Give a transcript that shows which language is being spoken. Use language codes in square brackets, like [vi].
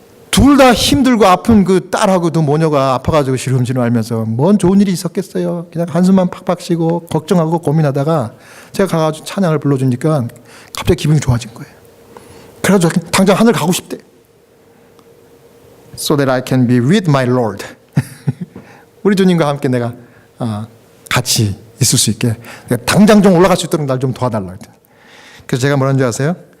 [ko] 둘 다 힘들고 아픈 그 딸하고 그 모녀가 아파가지고 시름시름 앓면서 뭔 좋은 일이 있었겠어요. 그냥 한숨만 팍팍 쉬고 걱정하고 고민하다가 제가 가가지고 찬양을 불러주니까 갑자기 기분이 좋아진 거예요. 그래가지고 당장 하늘 가고 싶대. [en] So that I can be with my Lord. [ko] 우리 주님과 함께 내가 같이 있을 수 있게 당장 좀 올라갈 수 있도록 날 좀 도와달라 그랬더니 그래서 제가 뭐라는 줄 아세요?